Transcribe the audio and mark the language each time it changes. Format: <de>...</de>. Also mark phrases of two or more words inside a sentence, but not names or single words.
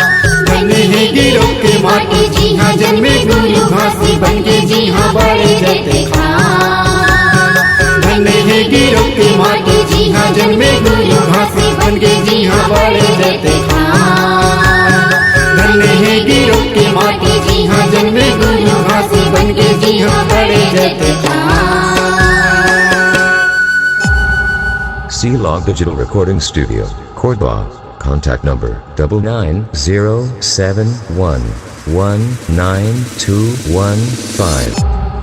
<hi>धन्य है गिरफ्त की माटी जी हाँ जन्मे गुरु घासी बनके जी हाँ बड़े रहते खां। धन्य है गिरफ्त की माटी जी हाँ जन्मे गुरु घासी बनके जी हाँ बड़े रहते खां। धन्य है गिरफ्त की माटी जी हाँ जन्मे गुरु घासी बनके जी हाँ बड़े रहते खां।</hi> <en>C-Log Digital Recording Studio, Cordoba. Contact number 99071192115.</en>